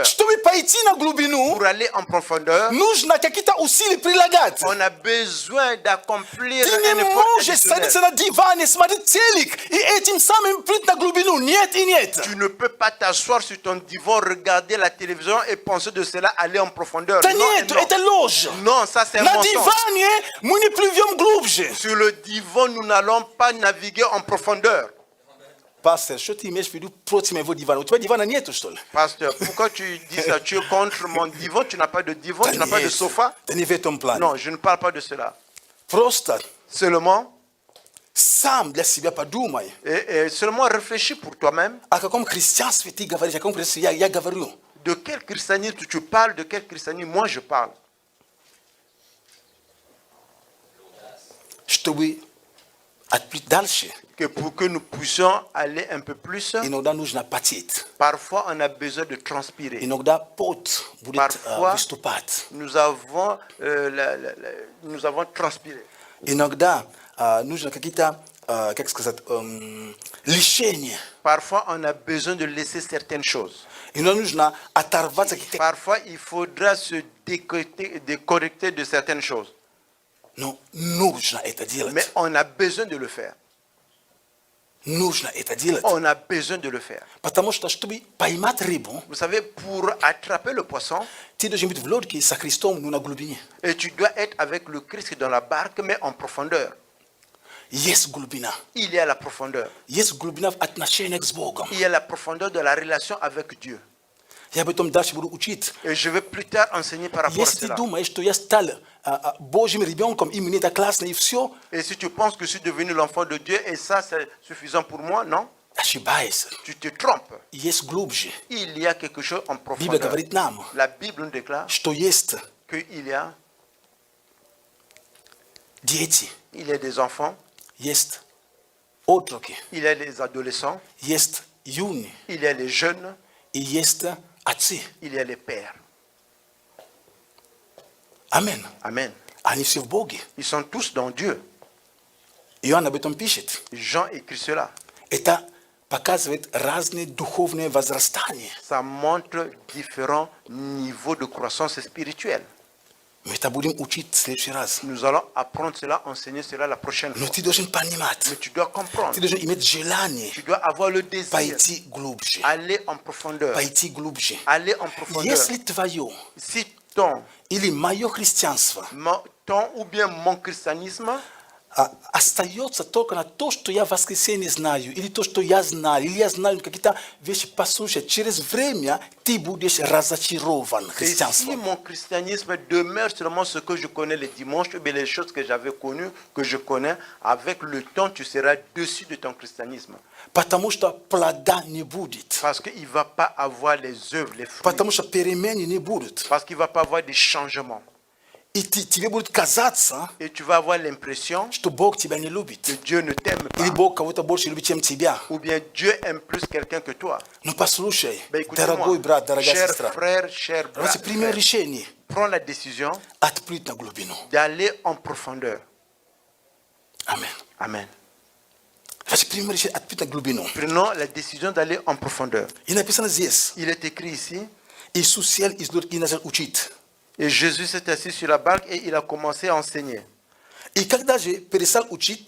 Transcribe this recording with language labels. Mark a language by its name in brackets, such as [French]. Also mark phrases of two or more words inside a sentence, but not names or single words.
[Russian] Чтобы пойти на глубину. [French] Pour aller en profondeur, [Russian] Нужно какие-то усилия прилагать. [French] on a besoin d'accomplir [Russian] Ты не [French] un effort [Russian] можешь [French] additionnel. [Russian] садиться на диване, смотреть телек и этим самым плыть на глубину. Нет и нет. [French] Tu ne peux pas t'asseoir sur ton divan, regarder la télévision et penser de cela aller en profondeur. [Russian] Да [French] Non, et [Russian] нет, [French] non. [Russian] это ложь. [French] Non, ça c'est un [Russian] На [French] mensonge. [Russian] диване мы не плывем глубже. [French] Sur le divan, nous n'allons pas naviguer en profondeur. [Russian] Пастор, что ты имеешь в виду против моего дивана? У тебя дивана нету, что ли? [French] Pasteur, pourquoi tu dis ça? Tu es contre mon divan? Tu n'as pas de divan? Tu n'as pas de sofa? [Russian] Да не в этом плане. [French] Non, je ne parle pas de cela. [Russian] Просто [French] Seulement, [Russian] сам для себя подумай. [French] et seulement réfléchis pour toi-même. [Russian] О каком христианстве ты говоришь, о каком христианстве я говорю. [French] De quel christianisme tu parles? De quel christianisme moi je parle? [Russian] Чтобы отплыть дальше, [French] Que pour que nous puissions aller un peu plus, [Russian] иногда нужно потеть. [French] parfois on a besoin de transpirer. [Russian] Иногда пот будет [French] Parfois, [Russian] выступать. [French] nous avons transpiré. [Russian] Иногда нужно какие-то, как сказать, лишения. [French] Parfois, on a besoin de laisser certaines choses. [Russian] Иногда нужно оторваться какие-то... [French] Parfois, il faudra se déconnecter de certaines choses. [Russian] Но нужно это делать. [French] Mais on a besoin de le faire. [Russian] Нужно это делать. [French] On a besoin de le faire. [Russian] Потому что, чтобы поймать рыбу, [French] Vous savez, pour attraper le poisson, [Russian] ты должен быть в лодке со Христом, но на глубине. [French] et tu dois être avec le Christ dans la barque, mais en profondeur. [Russian] Есть глубина. [French] Il y a la profondeur. [Russian] Есть глубина в отношениях с Богом. [French] Il y a la profondeur de la relation avec Dieu. [Russian] Я об этом дальше буду учить. [French] Et je vais plus tard enseigner par rapport à [Russian] Если ты [French] cela. [Russian] думаешь, что я стал Божьим ребенком, и мне это классно, и все, [French] Et si tu penses que je suis devenu l'enfant de Dieu, et ça c'est suffisant pour moi, non? [Russian] ошибаешься. [French] Tu te trompes. [Russian] Есть глубже. [French] Il y a quelque chose en [Russian] Библия [French] profondeur. [Russian] говорит нам, [French] La Bible nous déclare [Russian] что есть [French] qu'il y a [Russian] дети, [French] des enfants, [Russian] есть отроки, [French] il y a des adolescents, [Russian] есть юные, [French] il y a les jeunes, [Russian] и есть отцы. [French] il y a les pères. [Russian] Амин. [French] Amen. [Russian] Они все в Боге. [French] Ils sont tous dans Dieu. [Russian] Иоанн об этом пишет. [French] Jean écrit cela. [Russian] Это показывает разные духовные возрастания. [French] Ça montre différents niveaux de croissance spirituelle. [Russian] Мы это будем учить в следующий раз. [French] Nous allons apprendre cela, enseigner cela la prochaine [Russian] Но [French] fois. [Russian] ты должен понимать, [French] Mais tu dois comprendre. [Russian] ты должен иметь желание [French] Tu dois avoir le désir. [Russian] пойти глубже. [French] Aller en profondeur. [Russian] Пойти глубже. [French] Aller en profondeur. [Russian] Если твое [French] Si ton [Russian] или мое христианство [French] ou bien mon christianisme [Russian] остается только на то, что я в воскресенье знаю, или то, что я знаю, или я знаю какие-то вещи послушать, через время ты будешь разочарован [French] et si [Russian] христианством. [French] mon christianisme demeure seulement ce que je connais les dimanches, ou bien les choses que j'avais connues, que je connais, avec le temps, tu seras dessus de ton christianisme. [Russian] Потому что плода не будет. [French] Parce qu'il ne va pas avoir les œuvres, les fruits. [Russian] Потому что перемен не будут. [French] Parce qu'il ne va pas avoir des changements. [Russian] И тебе будет казаться, [French] Et tu vas avoir l'impression [Russian] что Бог тебя не любит. [French] que Dieu ne t'aime [Russian] Или [French] pas. [Russian] Бог кого-то больше любит, чем тебя. [French] Ou bien Dieu aime plus quelqu'un que toi. [Russian] Но послушай, [French] Ben, [Russian] дорогой [French] écoutez-moi, [Russian] брат, дорогая [French] cher [Russian] сестра, [French] frère, cher [Russian] давайте примем [French] frère, [Russian] решение [French] prends la décision [Russian] отплыть на глубину. [French] d'aller en profondeur. [Russian] Аминь. [French] Amen. [Russian] Давайте примем решение отплыть на глубину. [French] Prenons la décision d'aller en profondeur. [Russian] И написано здесь, [French] Il est écrit ici, [Russian] Иисус сел из лодки и начал учить. [French] et Jésus s'est assis sur la barque et il a commencé à enseigner. [Russian] И когда же перестал учить,